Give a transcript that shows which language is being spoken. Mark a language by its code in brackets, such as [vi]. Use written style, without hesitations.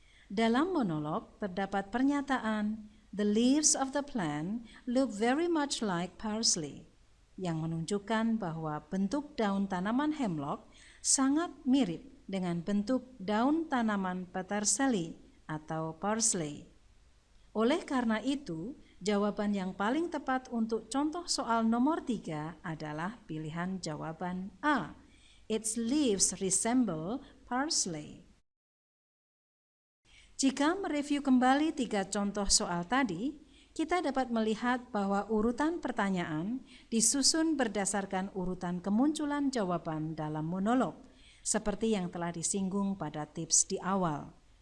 [id] Dalam monolog terdapat pernyataan, [en] The leaves of the plant look very much like parsley, [id] yang menunjukkan bahwa bentuk daun tanaman hemlock sangat mirip dengan bentuk daun tanaman peterseli atau parsley. Oleh karena itu, jawaban yang paling tepat untuk contoh soal nomor 3 adalah pilihan jawaban A. [en] Its leaves resemble parsley. [id] Jika mereview kembali 3 contoh soal tadi, kita dapat melihat bahwa urutan pertanyaan disusun berdasarkan urutan kemunculan jawaban dalam monolog, seperti yang telah disinggung pada tips di awal.